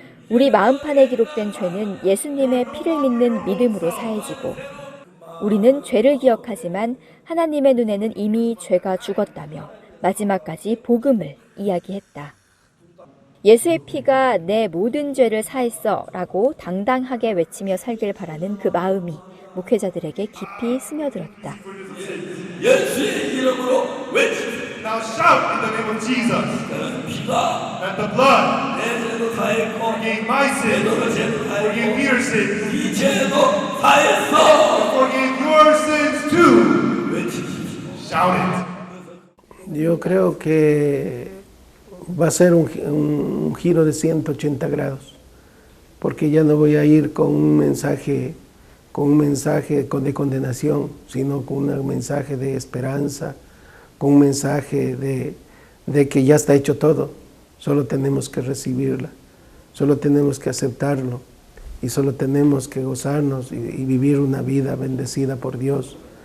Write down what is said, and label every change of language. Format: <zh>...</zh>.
<ko>우리 마음판에 기록된 죄는 예수님의 피를 믿는 믿음으로 사해지고 우리는 죄를 기억하지만 하나님의 눈에는 이미 죄가 죽었다며 마지막까지 복음을 이야기했다. 예수의 피가 내 모든 죄를 사했어 라고 당당하게 외치며 살길 바라는 그 마음이 목회자들에게 깊이 스며들었다.</ko> <en>Now shout in the name of Jesus that the blood forgave my sins, forgave Peter's sins, forgave your sins too. Shout it.</en> <es>Yo creo que va a ser un giro de 180 grados, porque ya no voy a ir con un mensaje de condenación, sino con un mensaje de esperanza, con un mensaje de que ya está hecho todo, solo tenemos que recibirla, solo tenemos que aceptarlo y solo tenemos que gozarnos y vivir una vida bendecida por Dios.</es>